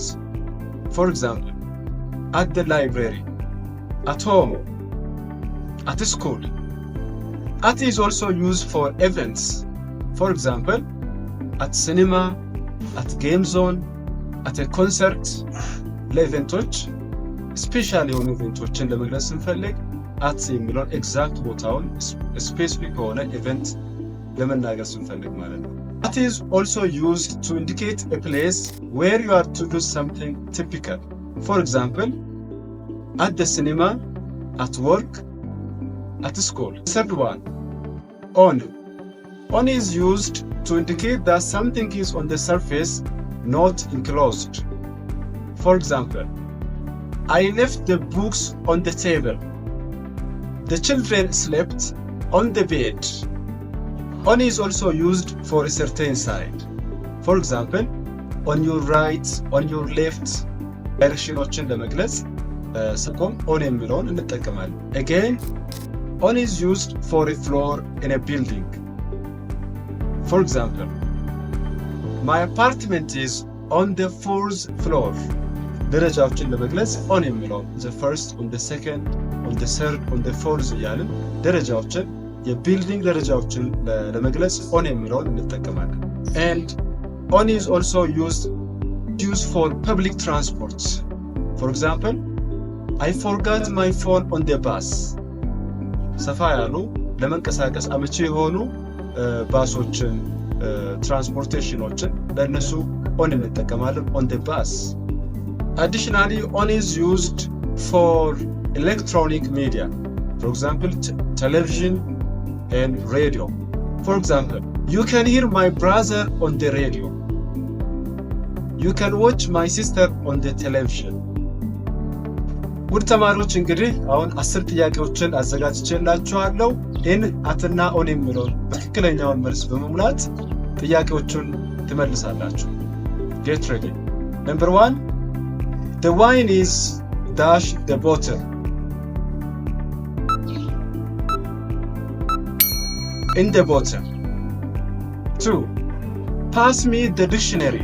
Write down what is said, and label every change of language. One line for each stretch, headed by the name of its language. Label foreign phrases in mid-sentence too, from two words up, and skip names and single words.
English: For example, at the library, at home, at school. At is also used for events. For example, at cinema, at game zone, at a concert.
Amharic: ለኢቨንቶች ስፔሻል የሆኑ ኢቨንቶችን ለመግለጽ ስንፈልግ at የሚለውን ኤግዛክት ቦታውን ስፔሲፊክ የሆነ ኢቨንት ለመናገር ስንፈልግ ማለት ነው።
English: At is also used to indicate a place where you are to do something typical. For example, at the cinema, at work, at school. Third one, on. On is used to indicate that something is on the surface, not enclosed. For example, I left the books on the table. The children slept on the bed. On is also used for a certain side. For example, on your right, on your left.
Amharic: ዳይሬክሽኖችን ለመግለጽ ስቆም on የሚለውን እንጠቀማለን.
English: Again, on is used for a floor in a building. For example, my apartment is on the 4th floor.
Amharic: ደረጃዎችን ለመግለጽ on የሚለውን
English: the first, on the second, on the third, on the fourth
Amharic: እያልን ደረጃዎችን የቢልዲንግ ደረጃዎችን ለመግለጽ on የሚለውን እንጠቀማለን.
English: And on is also used for public transport. For example, I forgot my phone on the bus.
Amharic: ሰፋ ያሉ ለመንቀሳቀስ አመቺ የሆኑ ባሶችን ትራንስፖርቴሽኖችን ለነሱ on እንጠቀማለን
English: on the bus. Additionally, on is used for electronic media. For example, television and radio. For example, you can hear my brother on the radio. You can watch my sister on the television.
Amharic: ውድ ተማሪዎች እንግዲህ አሁን 10 ጥያቄዎችን አዘጋጅቼላችኋለሁ። in, at እና on የሚለውን ትክክለኛውን መልስ በመሙላት ጥያቄዎቹን ትመልሳላችሁ።
English: Get ready. Number 1, the wine is dash the bottle. In the bottle. 2, pass me the dictionary.